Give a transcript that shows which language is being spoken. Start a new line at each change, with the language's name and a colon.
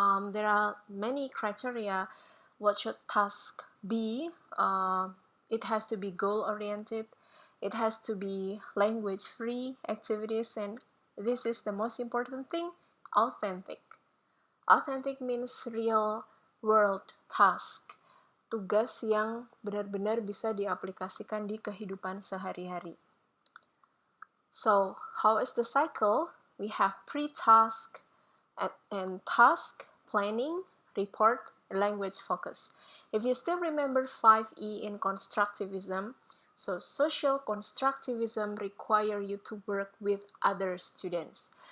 English: There are many criteria. What should task be? It has to be goal-oriented. It has to be language-free activities, and this is the most important thing, authentic. Authentic means real world task.
Indonesian: Tugas yang benar-benar bisa diaplikasikan di kehidupan sehari-hari.
English: So, how is the cycle? We have pre-task and task, planning, report, language focus. If you still remember 5E in constructivism, so social constructivism require you to work with other students.